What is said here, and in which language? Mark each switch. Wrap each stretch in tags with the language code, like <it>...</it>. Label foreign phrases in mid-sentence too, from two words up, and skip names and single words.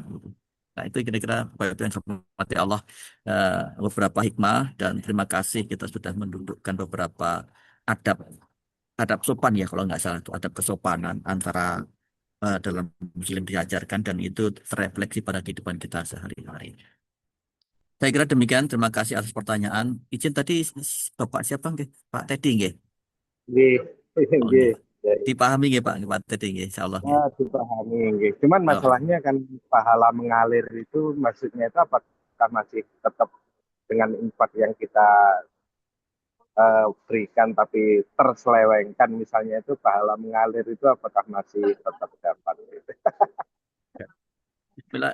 <id>Nah, itu kira-kira Bapak Ibu yang saya hormati Allah, beberapa hikmah dan terima kasih kita sudah mendudukkan beberapa adab adab sopan ya kalau nggak salah itu adab kesopanan antara dalam Muslim diajarkan dan itu terefleksi pada kehidupan kita sehari-hari. Saya kira demikian. Terima kasih atas pertanyaan. Izin tadi Bapak siapa nggih? Pak Teddy nggih. Nggih, Oh nggih. nggih. Ya, Dipahami nggih Pak Teddy nggih. Insyaallah nggih. dipahami nggih. Cuman Oh, masalahnya kan pahala mengalir itu maksudnya itu apakah masih tetap dengan infak yang kita berikan tapi terselewengkan misalnya itu pahala mengalir itu apakah masih tetap dapat gitu. bila</id>